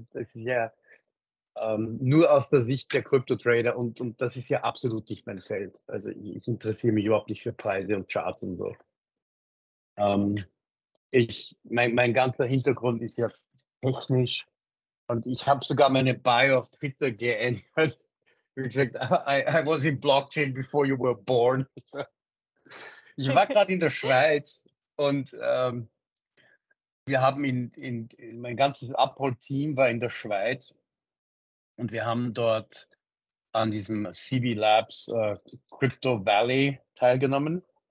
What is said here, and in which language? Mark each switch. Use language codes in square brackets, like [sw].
[de] Das ist ja nur aus der Sicht der Krypto-Trader, und das ist ja absolut nicht mein Feld. Also ich interessiere mich überhaupt nicht für Preise und Charts und so. Ähm, mein ganzer Hintergrund ist ja technisch, und ich habe sogar meine Bio auf Twitter geändert. Wie gesagt, [en] I was in Blockchain before you were born. [de] Ich war gerade in der Schweiz, und wir haben mein ganzes Uphold-Team war in der Schweiz, und wir haben dort an diesem CB Labs Crypto Valley teilgenommen.